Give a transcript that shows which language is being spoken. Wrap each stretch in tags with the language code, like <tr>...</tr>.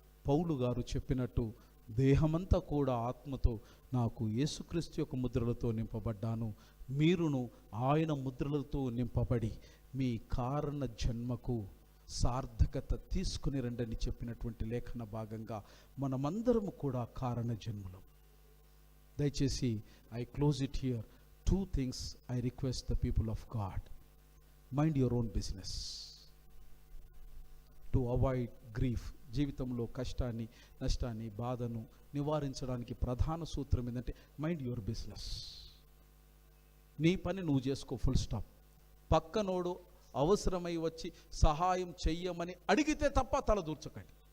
<te>పౌలు గారు చెప్పినట్టు దేహమంతా కూడా ఆత్మతో నాకు యేసుక్రీస్తు యొక్క ముద్రలతో నింపబడ్డాను, మీరును ఆయన ముద్రలతో నింపబడి మీ కారణ జన్మకు సార్థకత తీసుకుని రండని చెప్పినటువంటి లేఖన భాగంగా మనమందరము కూడా కారణ జన్ములం. దయచేసి</te> <en>I close it here. 2 things I request the people of God. Mind your own business. To avoid grief,</en> <te>జీవితంలో కష్టాన్ని, నష్టాన్ని, బాధను నివారించడానికి ప్రధాన సూత్రం ఏంటంటే</te> <en>Mind your business.</en> <te>నీ పని నువ్వు చేసుకో, ఫుల్ స్టాప్. పక్కనోడు అవసరమై వచ్చి సహాయం చెయ్యమని అడిగితే తప్ప తల దూర్చకండి.</te>